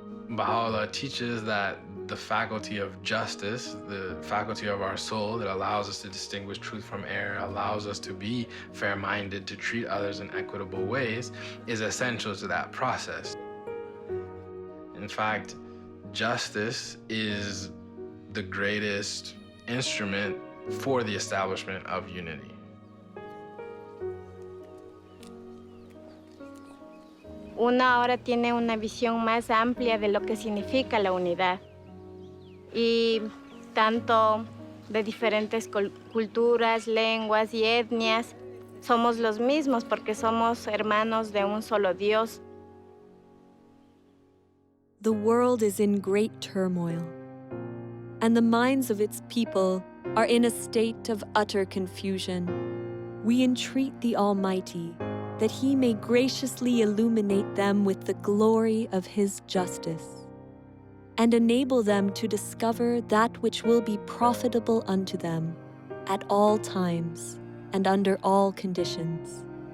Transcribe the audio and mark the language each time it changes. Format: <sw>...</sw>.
<en>Baha'u'llah teaches that the faculty of justice, the faculty of our soul that allows us to distinguish truth from error, allows us to be fair-minded, to treat others in equitable ways, is essential to that process. In fact, justice is the greatest instrument for the establishment of unity.</en> <es>Una ahora tiene una visión más amplia de lo que significa la unidad. Y tanto de diferentes culturas, lenguas y etnias, somos los mismos porque somos hermanos de un solo Dios.</es> <en>The world is in great turmoil, and the minds of its people are in a state of utter confusion. We entreat the Almighty that He may graciously illuminate them with the glory of His justice, and enable them to discover that which will be profitable unto them at all times and under all conditions.</en>